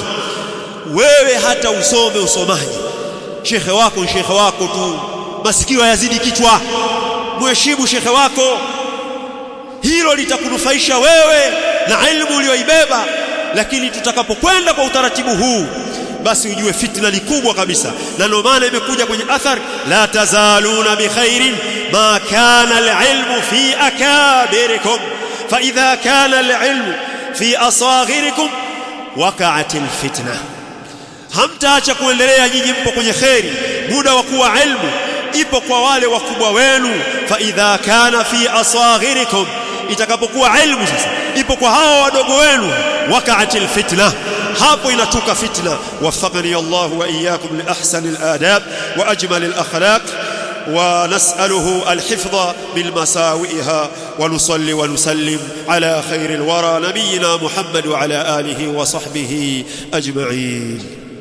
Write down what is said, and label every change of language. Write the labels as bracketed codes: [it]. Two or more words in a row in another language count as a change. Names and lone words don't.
[sw] Wewe hata usome usomaji, shekhe wako ni shekhe wako tu, masikio yazidi kichwa, mheshimu shekhe wako. Hilo litakunufaisha wewe na elimu uliyoibeba. Lakini tutakapokwenda kwa utaratibu huu, basi ujue fitna ni kubwa kabisa. Na ndio maana imekuja kwenye athar, [ar] لا تزالون بخير ما كان العلم في أكابركم فإذا كان العلم في أصاغركم وقعت الفتنة. [sw] Hamtaacha kuendelea, nyinyi mpo kwenye khairi, muda wa kuwa ilmu ipo kwa wale wakubwa wenu. [ar] فإذا كان في أصاغركم, [sw] itakapokuwa ilmu sasa ipo kwa hao wadogo wenu, [ar] وقعت الفتنة, [sw] hapo inatuka fitna. [ar] وفقني الله وإياكم لأحسن الأدب وأجمل الأخلاق. ونسأله الحفظ من مساوئها، ونصلي ونسلم على خير الورى نبينا محمد وعلى آله وصحبه أجمعين.